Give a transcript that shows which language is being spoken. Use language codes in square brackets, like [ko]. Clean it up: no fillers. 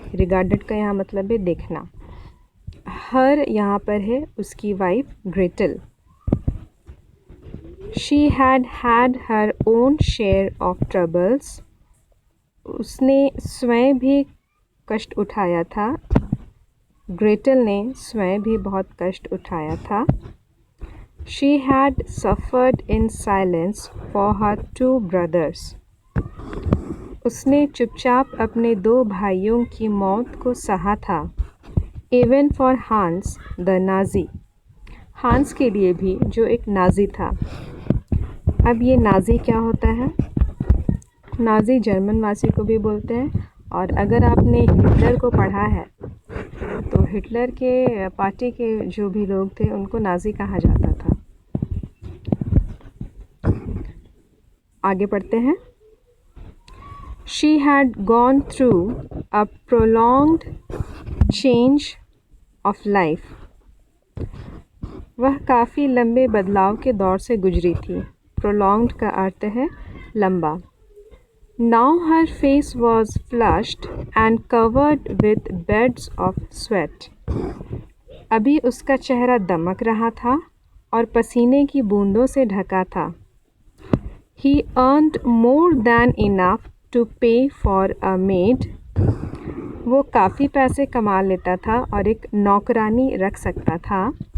[hi] Regarded का यहाँ मतलब है देखना। हर यहाँ पर है उसकी wife Gretel. [en] She had had her own share of troubles. [hi] उसने स्वयं भी कष्ट उठाया था। ग्रेटल ने स्वयं भी बहुत कष्ट उठाया था। [en] She had suffered in silence for her two brothers. [hi] उसने चुपचाप अपने दो भाइयों की मौत को सहा था। [en] Even for Hans the Nazi. [hi] हांस के लिए भी, जो एक नाजी था। अब ये नाजी क्या होता है? नाजी जर्मनवासी को भी बोलते हैं, और अगर आपने हिटलर को पढ़ा है तो हिटलर के पार्टी के जो भी लोग थे उनको नाजी कहा जाता था। आगे पढ़ते हैं। [en] She had gone through a prolonged change of life. [hi] वह काफ़ी लंबे बदलाव के दौर से गुजरी थी। Prolonged का अर्थ है लंबा। [en] Now her face was flushed and covered with beds of sweat. [hi] अभी उसका चेहरा दमक रहा था और पसीने की बूंदों से ढका था। [en] He earned more than enough to pay for a maid. [hi] वो काफ़ी पैसे कमा लेता था और एक नौकरानी रख सकता था।